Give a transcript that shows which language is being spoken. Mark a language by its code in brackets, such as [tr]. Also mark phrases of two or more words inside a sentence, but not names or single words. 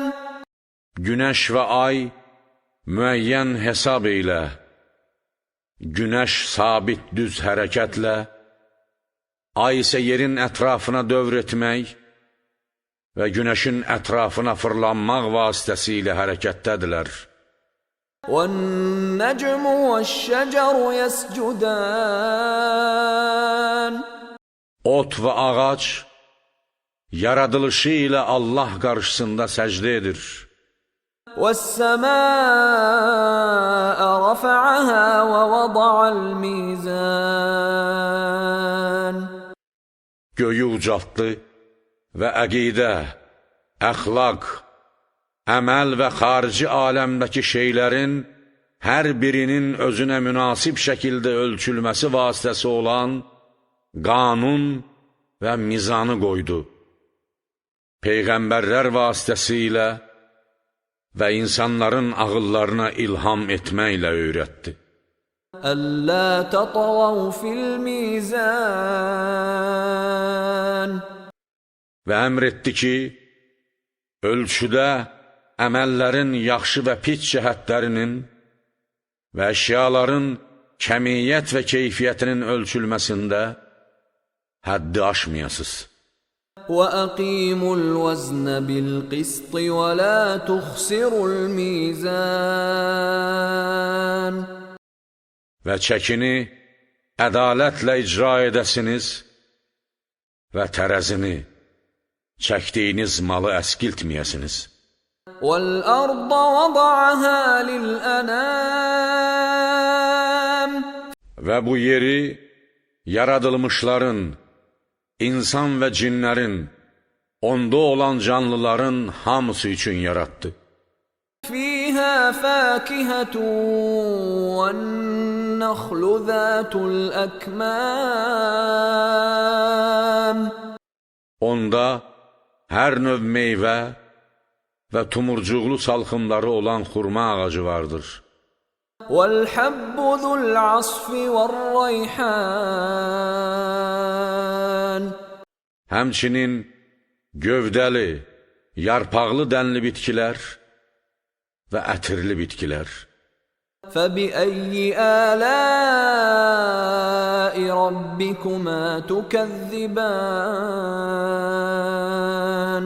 [az] Günəş və ay müəyyən hesab ilə, günəş sabit düz hərəkətlə, ay isə yerin ətrafına dövr etmək və günəşin ətrafına fırlanmaq vasitəsilə hərəkətdədirlər. [ar] وَالنَّجْمُ وَالشَّجَرُ يَسْجُدَانِ. [az] Ot və ağac yaradılışı ilə Allah qarşısında səcdə edir. [ar] وَالسَّمَاءَ رَفَعَهَا وَوَضَعَ الْمِيزَانَ. [az] Göyü ucaltdı və əqidə, əxlaq, əməl və xarici aləmdəki şeylərin hər birinin özünə münasib şəkildə ölçülməsi vasitəsi olan qanun və mizanı qoydu. Peyğəmbərlər vasitəsilə və insanların ağıllarına ilham etməklə öyrətdi. [ar] أَلَّا تَطْغَوْا فِي الْمِيزَانِ. [az] Və əmr etdi ki, ölçüdə əməllərin yaxşı və pis cəhətlərinin və əşyaların kəmiyyət və keyfiyyətinin ölçülməsində həddi aşmayasız. [ar] وَأَقِيمُوا الْوَزْنَ بِالْقِسْطِ وَلَا تُخْسِرُوا الْمِيزَانَ. [az] Və çəkini ədalətlə icra edəsiniz və tərəzini, çəkdiyiniz malı əskiltməyəsiniz. [ar] وَالْأَرْضَ وَضَعَهَا لِلْأَنَامِ. [az] Və bu yeri yaradılmışların, insan və cinlərin, onda olan canlıların hamısı üçün yaratdı. [ar] فِيهَا فَاكِهَةٌ وَالنَّخْلُ ذَاتُ الْأَكْمَامِ. [az] Onda hər növ meyvə və tumurcuqlu salxımları olan xurma ağacı vardır. [ar] وَالْحَبُّ ذُو الْعَصْفِ وَالرَّيْحَانِ. [az] Həmçinin gövdəli, yarpaqlı dənli bitkilər və ətirli bitkilər. [ar] فبأي آلاء ربكما تكذبان